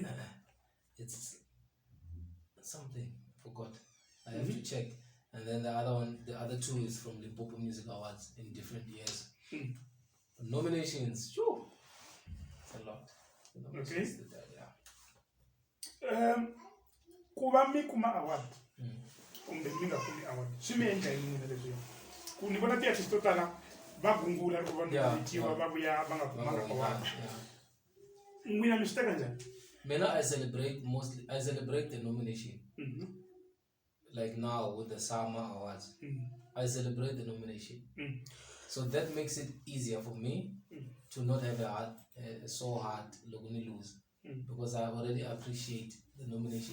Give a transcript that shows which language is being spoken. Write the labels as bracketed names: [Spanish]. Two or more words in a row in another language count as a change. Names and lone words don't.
[English] It's something. I forgot. I have to check. And then the other 2 is from the Pop Music Awards in different years. Nominations, sure. It's a lot. [Tsonga] Okay. Kuva mi kuma award. Kumbe mi nga kumi award. Swi mi endla yini leswi? Ku ni vona ti-artist to tala va gungula loko va nominatiwa va vuya va nga kumanga award. N'wina mi swi teka njhani? [English] Mina I celebrate the nomination. Like now with the Summer Awards, I celebrate the nomination. So that makes it easier for me to not have a so hard lose because I already appreciate the nomination.